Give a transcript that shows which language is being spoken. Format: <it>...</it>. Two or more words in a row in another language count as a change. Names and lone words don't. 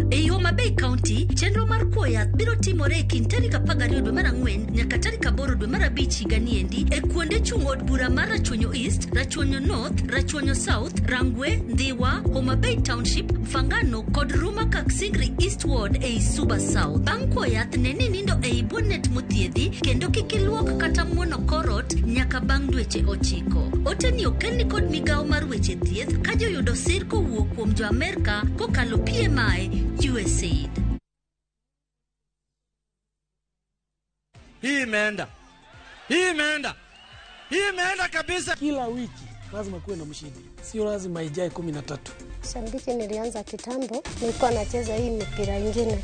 <luo>E yo ma Bay County, chenro mar koyo yath biro timore e kind tarik 12 dwe mar 4 nyaka tarik 8 dwe mar 5 higa ni endi e kuonde chung' od bura mar Rachuonyo East, Rachuonyo North, Rachuonyo South, Rangwe, Ndhiwa, Homa Bay Township, Fangano kod Ruma Kaksingri Eastward e Suba South. Bang' koyo yath ne ni nindo e bonet mothiedhi kendo kik iluok kata muono korot nyaka bang' dweche 9. Oteni okelni kod migawo mar weche thieth ka joyudo sir kowuok kuom jo Amerika kokalo PMI USAID.</luo> <sw>Hii imeenda. Hii imeenda kabisa. Kila wiki lazima kuwe na mshindi. Sio lazima ijae 13. Shambiki nilianza kitambo, nilikuwa nacheza hii mipira ingine.</sw>